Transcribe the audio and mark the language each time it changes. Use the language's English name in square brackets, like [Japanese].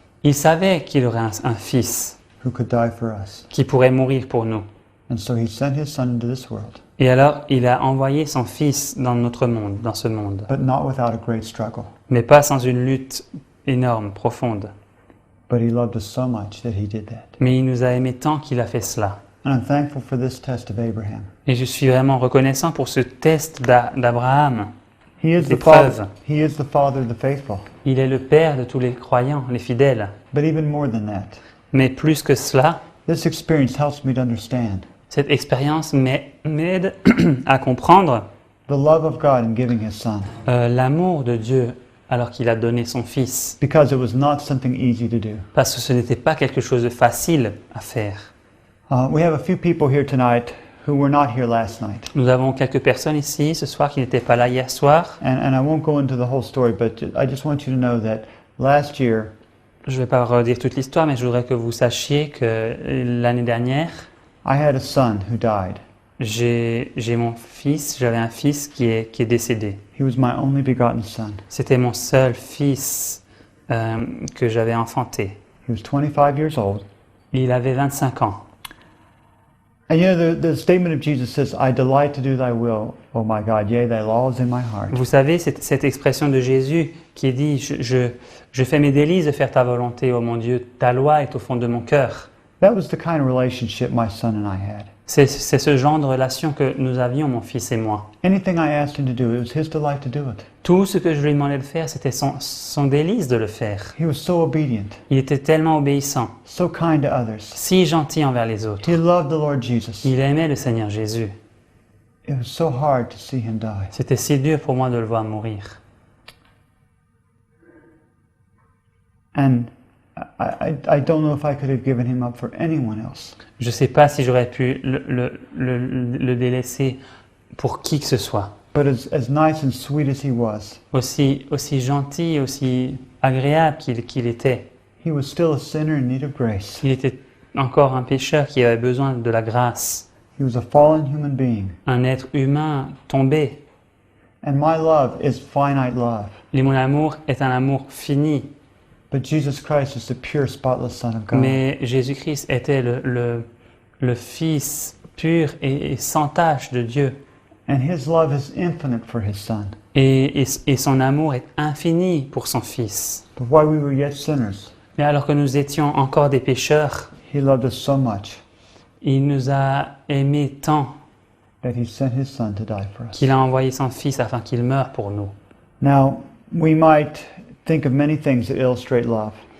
[French] Il savait qu'il aurait un fils [English] who could die for us. [French] qui pourrait mourir pour nous. [English] And so he sent his son into this world, [French] Et alors, il a envoyé son fils dans notre monde, dans ce monde. [English] but not without a great struggle. [French] Mais pas sans une lutte énorme, profonde. [English] But he loved us so much that he did that. [French] Mais il nous a aimés tant qu'il a fait cela. [English] And I'm thankful for this test of Abraham. [French] Et je suis vraiment reconnaissant pour ce test d'Abraham. [English] He is the [French] L'épreuve. [English] father. He is the father of the faithful. [French] Il est le père de tous les croyants, les fidèles. [English] But even more than that, [French] Mais plus que cela, [English] this experience helps me to understand [French] cette expérience m'aide à comprendre [English] the love of God in giving his son, [French] l'amour de Dieu alors qu'il a donné son fils. [English] because it was not something easy to do. [French] Parce que ce n'était pas quelque chose de facile à faire. [English] We have a few people here tonight who were not here last night. [French] Nous avons quelques personnes ici ce soir qui n'étaient pas là hier soir. [English] And I won't go into the whole story, but I just want you to know that last year, [French] Je ne vais pas redire toute l'histoire, mais je voudrais que vous sachiez que l'année dernière, [English] I had a son who died. [French] j'avais un fils qui est décédé. [English] He was my only begotten son. [French] C'était mon seul fils que j'avais enfanté. [English] He was 25 years old. [French] Il avait 25 ans. [English] And you know, the statement of Jesus says, I delight to do thy will, O my God, yea, thy law is in my heart. [French] Vous savez, cette expression de Jésus qui dit je fais mes délices de faire ta volonté, ô mon Dieu, ta loi est au fond de mon cœur. [English] That was the kind of relationship my son and I had. [French] C'est ce genre de relation que nous avions, mon fils et moi. [English] Anything I asked him to do, it was his delight to do it. [French] Tout ce que je lui demandais de faire, c'était son délice de le faire. [English] He was so obedient, [French] Il était tellement obéissant, [English] so kind to others. [French] si gentil envers les autres. [English] He loved the Lord Jesus. [French] Il aimait le Seigneur Jésus. [English] It was so hard to see him die. [French] C'était si dur pour moi de le voir mourir. [English] And I don't know if I could have given him up for anyone else. [French] Je ne sais pas si j'aurais pu le délaisser pour qui que ce soit. [English] But as nice and sweet as he was, [French] Aussi gentil, aussi agréable qu'il était, [English] he was still a sinner in need of grace. [French] il était encore un pécheur qui avait besoin de la grâce. [English] He was a fallen human being. [French] Un être humain tombé. [English] And my love is finite love. [French] Et mon amour est un amour fini. [English] But Jesus Christ is the pure, spotless Son of God. [French] Mais Jésus-Christ était le Fils pur et sans tache de Dieu. [English] And his love is infinite for his Son. [French] Et son amour est infini pour son Fils. [English] But while we were yet sinners, [French] Mais alors que nous étions encore des pécheurs, [English] he loved us so much [French] il nous a aimés tant [English] that he sent his Son to die for us. [French] qu'il a envoyé son Fils afin qu'il meure pour nous. [English] Now, we might think of many things that illustrate love.